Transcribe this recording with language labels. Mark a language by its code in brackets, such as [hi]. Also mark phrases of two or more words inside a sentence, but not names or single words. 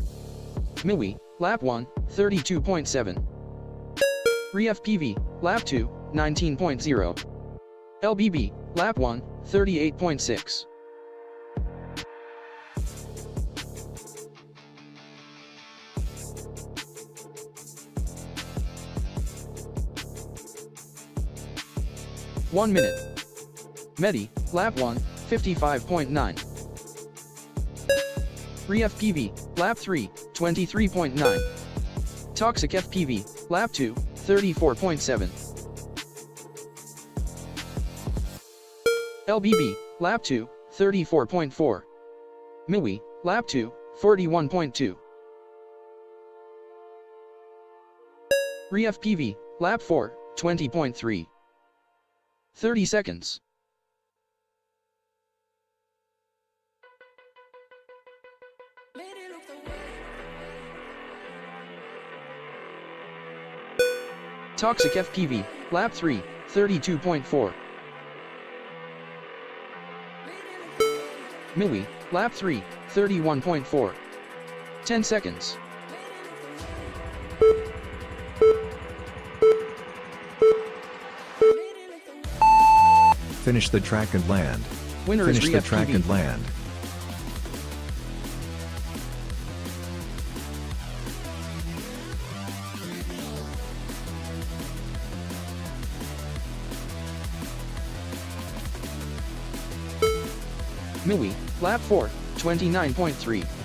[en] MIWI, lap 1, 32.7. RefPV, lap 2, 19.0. LBB, lap 1, 38.6. One minute. Medi, lap 1, 55.9. RefPV, lap 3, 23.9. Toxic FPV, lap 2, 34.7. LBB, lap 2, 34.4. MIWI, lap 2, 41.2. RefPV, lap 4, 20.3. 30 seconds. Toxic FPV, lap 3, 32.4. MIWI, lap 3, 31.4. 10 seconds. Finish the track and land. Winner is Finish the track RefPV. and land. MIWI, lap 4, 29.3.